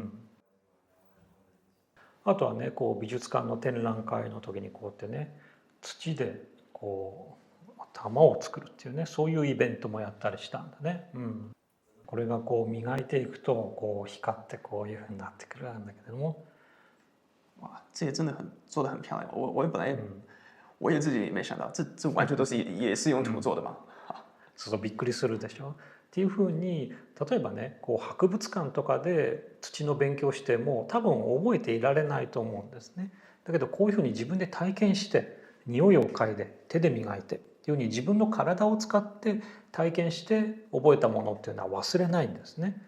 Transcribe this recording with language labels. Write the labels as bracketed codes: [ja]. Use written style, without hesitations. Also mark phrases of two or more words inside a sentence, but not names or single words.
[ja] あとはねこう美術館の展覧会の時にこうやってね土でこう玉を作るっていうね、そういうイベントもやったりしたんだね。これがこう磨いていくとこう光ってこういうふうになってくるんだけども。 [zh] 哇，这些真的做的很漂亮。我本来我也自己没想到，这完全都是也是用土做的嘛。 [ja] そうびっくりするでしょ。っていうふうに例えばねこう博物館とかで土の勉強しても多分覚えていられないと思うんですね。だけどこういうふうに自分で体験して匂いを嗅いで手で磨いてっていうふうに自分の体を使って体験して覚えたものっていうのは忘れないんですね。